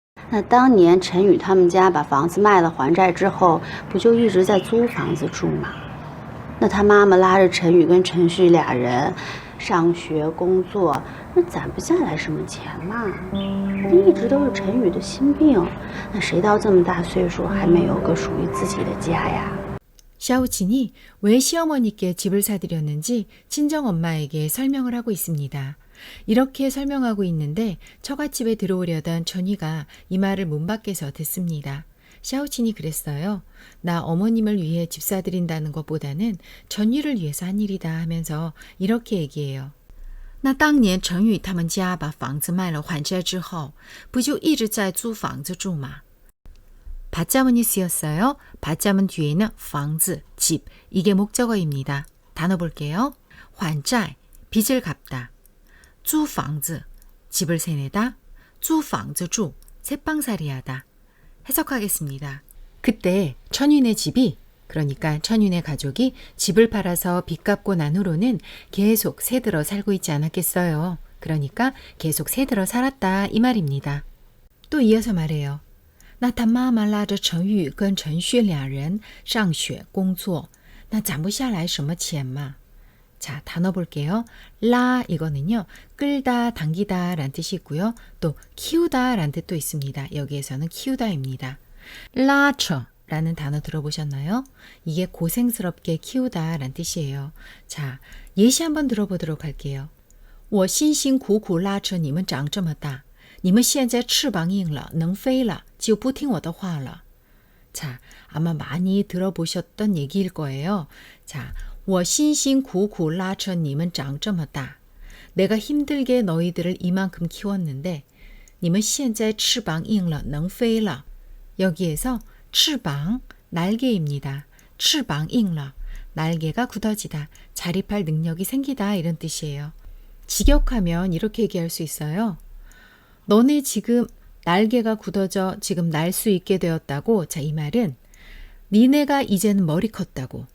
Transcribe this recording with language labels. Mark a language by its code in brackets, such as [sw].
[zh] 那当年陈宇他们家把房子卖了还债之后，不就一直在租房子住吗？那他妈妈拉着陈宇跟陈旭俩人上学工作，那攒不下来什么钱嘛。那一直都是陈宇的心病，那谁到这么大岁数还没有个属于自己的家呀？ [ko] 샤오친이 왜 시어머니께 집을 사드렸는지 친정엄마에게 설명을 하고 있습니다. 이렇게 설명하고 있는데 처갓집에 들어오려던 천휘가 이 말을 문 밖에서 듣습니다. 샤오친이 그랬어요. 나 어머님을 위해 집 사드린다는 것보다는 천휘를 위해서 한 일이다 하면서 이렇게 얘기해요. [zh] 那当年陈宇他们家把房子卖了还债之后不就一直在租房子住吗? [ko] 받자문이 쓰였어요. 받자문 뒤에는 房子, 집, 이게 목적어입니다. 단어 볼게요. 还债, 빚을 갚다. 租房子, 집을 세내다. 租房子住, 새방살이 하다. 해석하겠습니다. 그때 천윤의 집이, 그러니까 천윤의 가족이 집을 팔아서 빚 갚고 난 후로는 계속 새들어 살고 있지 않았겠어요. 그러니까 계속 새들어 살았다 이 말입니다. 또 이어서 말해요. [zh] 那他妈妈拉着陈宇跟陈旭两人上学工作那攒不下来什么钱嘛 자, [ko] 단어 볼게요. 라 이거는요. 끌다, 당기다 라는 뜻이 있고요. 또 키우다 라는 뜻도 있습니다. 여기에서는 키우다입니다. 라처 라는 단어 들어보셨나요? 이게 고생스럽게 키우다 라는 뜻이에요. 자, 예시 한번 들어보도록 할게요. [zh] 我辛辛苦苦拉扯你们长这么大你们现在翅膀硬了能飞了就不听我的话了 자, [ko] 아마 많이 들어보셨던 얘기일 거예요. 자, [zh] 我辛辛苦苦拉扯你们长这么大 [ko] 내가 힘들게 너희들을 이만큼 키웠는데 [zh] 你们现在翅膀硬了能飞了 [ko] 여기에서 翅膀, 날개입니다. [zh] 翅膀硬了 [ko] 날개가 굳어지다, 자립할 능력이 생기다 이런 뜻이에요. 직역하면 이렇게 얘기할 수 있어요. 너네 지금 날개가 굳어져 지금 날 수 있게 되었다고. 자, 이 말은 니네가 이제는 머리 컸다고.